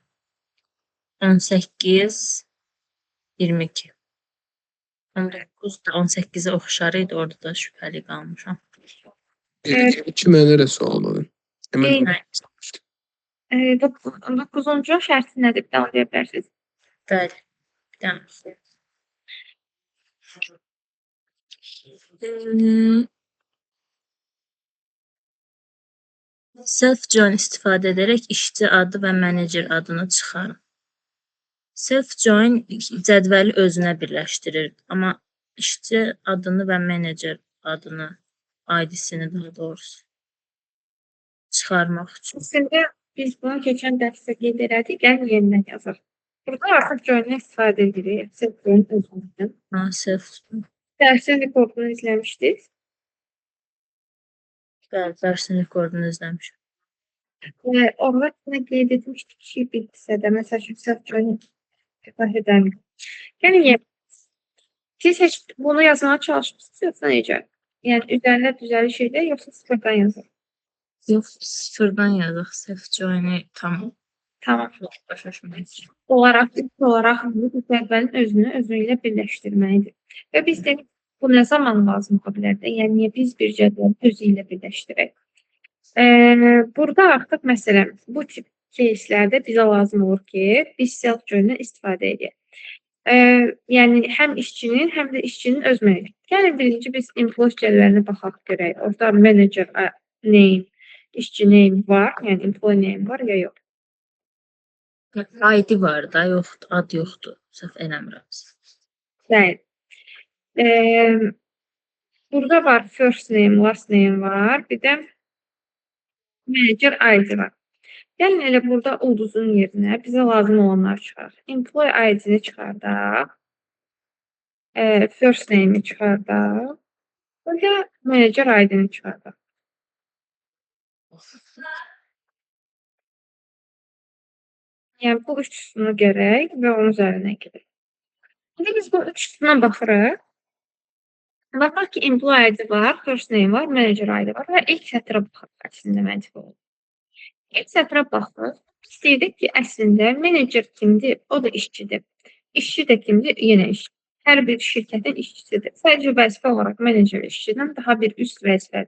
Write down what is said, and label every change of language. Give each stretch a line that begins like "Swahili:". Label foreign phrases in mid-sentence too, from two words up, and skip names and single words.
Azerbaijani: 18, 22. 19 da 18-ə oxşar idi, orada da şübhəli qalmışam. İki mənə də sual var. 9-cu şərti nədir? Bir daha deyə bilərsiniz? Bəli. Bir dənə. Self-join istifadə edərək işçi adı və menecer adını çıxarın. Self-join cədvəli özünə birləşdirir, amma işçi adını və menecer adını, ID-sini daha doğrusu çıxarmaq üçün. Əslində biz bunu keçən dərsdə qeyd elədik. Gəlin yenidən yazaq. Burada artıq join istifadə edirik. Self-join özündən. Self-join. Dərsin rekordunu izləmişdik. Bəli, dərsin rekordunu izləmişəm. Orada yine qeyd etmişdik ki, bir hissədə məsəl üçün self-join istifadə edəmirik. Yəni siz heç bunu yazmağa çalışmışsınız yoxsa necə? Yəni üzərində düzəliş edək yoxsa sıfırdan yazaq? Yox, sıfırdan yazaq. Self-join-i Tamam. başa düşməyəcək. İlk olaraq bu cədvəlin özünü özü ilə birləşdirməlidir. Və biz dedik bu nə zaman lazım ola bilər də? Yəni niyə biz bir cədvəli özü ilə birləşdirək? Burada artıq məsələn bu tip кейslərdə bizə lazım olur ki, biz self-join-dən istifadə edək. Yəni həm işçinin, həm də işçinin öz meneceri. Yəni birinci biz employee cədvəlinə baxaq görək. Orada
English: manager name,
Azerbaijani: işçi name var, yəni
English: employee name
Azerbaijani: var ya yox. ID var da, yoxdur, ad yoxdur. Səhv eləmirəmsə. Bəli. Burada var
English: first name, last name
Azerbaijani: var. Bir də
English: manager ID
Azerbaijani: var. Gəlin elə burada ulduzun yerinə bizə lazım olanları çıxaraq.
English: Employee ID-ni
Azerbaijani: çıxardaq.
English: First name-i
Azerbaijani: çıxardaq. Və
English: manager ID-ni
Azerbaijani: çıxardaq. Yəni bu üç sütunu gərək və onun üzərinə gedək. İndi biz bu üç sütuna baxırıq. Baxaq ki,
English: employee ID
Azerbaijani: var,
English: first name
Azerbaijani: var,
English: manager ID
Azerbaijani: var və ilk sətrə baxırıq əslində məntiq olur. İlk sətrə baxırıq. İstəyirdik ki, əslində manager kimdir? O da işçidir. İşçi də kimdir? Yenə işçi. Hər bir şirkətin işçisidir. Sadəcə vəzifə olaraq manager işçidən daha bir üst vəzifədir.